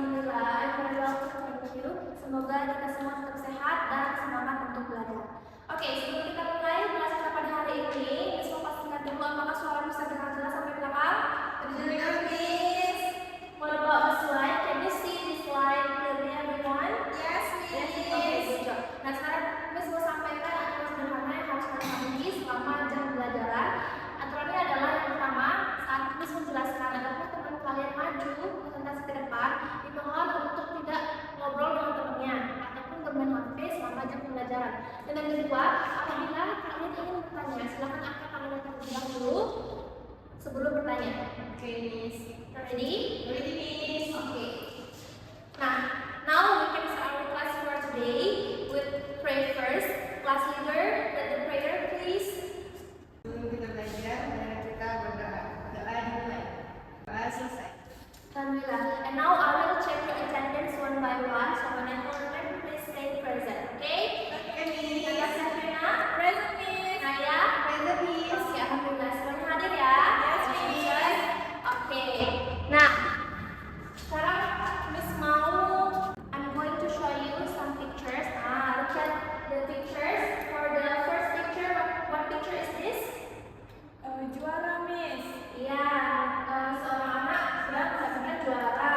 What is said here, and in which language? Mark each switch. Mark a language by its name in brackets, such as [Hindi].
[Indonesian] Semoga kita semua tetap sehat dan semangat untuk belajar. Oke, sebelum kita mulai kelas kita pada hari ini, Miss mau pastikan dulu apakah suara bisa dengar jelas sampai belakang? Terdengar, Miss. [English] What about the slide? Can you see the slide clearly, everyone? Yes, Miss. Yes, okay, good job. [Indonesian] Nah, sekarang Miss mau sampaikan aturan sederhana yang harus kalian pahami selama jam pembelajaran. Aturannya adalah yang pertama, saat Miss menjelaskan ataupun teman kalian maju presentasi ke depan, dimohon untuk tidak ngobrol dengan temannya ataupun bermain HP selama jam pembelajaran. Dan yang kedua, apabila kalian ingin bertanya, silakan angkat tangan terlebih dahulu sebelum bertanya. [English] Okay, Miss. Ready? Ready, Miss. Okay. Now we can start our class for today with pray first. Class leader, let the prayer please. [Indonesian] Sebelum kita belajar, mari kita berdoa. Doa dimulai. Doa selesai. Alhamdulillah. [English] And now I will check your attendance one by one. So when I call your name, please stay present. Okay? Okay, Miss. Naya Sabrina, Present, Miss. Naya, Present, Miss. [Indonesian] oke, alhamdulillah semuanya hadir ya. [English] Yes, Miss. [Indonesian] Oke. Nah, sekarang [English] Miss I'm going to show you some pictures. Look at the pictures. For the first picture, what picture is this? [Indonesian] Juara, Miss. Iya, seorang anak sedang juara.